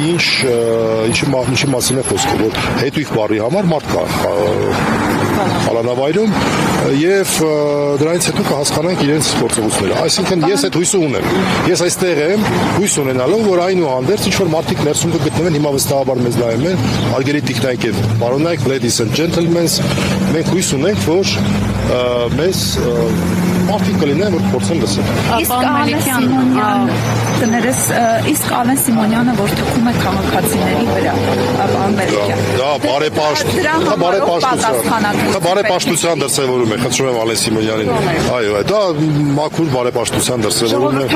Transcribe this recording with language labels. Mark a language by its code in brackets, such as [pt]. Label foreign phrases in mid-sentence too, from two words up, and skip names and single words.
[hy] ինչի մասին է խոսքը, որ հետույք բառի համար մարդ կա Ալանավայրում եւ դրանից հետո կհասկանանք իրենց գործողությունները։ Այսինքն ես այդ հույսը ունեմ։ Ես այստեղ եմ հույս ունենալով, որ այնուհանդերձ ինչ որ մարդիկ ներսում կգտնվեն, հիմա վստահաբար մեզ նայում են, արգելի տիկնայք եւ պարոնայք, [en] ladies and gentlemen, [hy] մենք հույս ունենք, որ մեզ մարդիկ կլինեն, որ փորձեն լսել։ Իսկ Ավեն Սիմոնյանը, որ թքում է քաղաքացիների վրա, պարոն Մելիքյան։ Դա բարեպաշտության դրսևորում է, խնդրում եմ Ավեն Սիմոնյանին։ Այո, դա մաքուր բարեպաշտության դրսևորում է։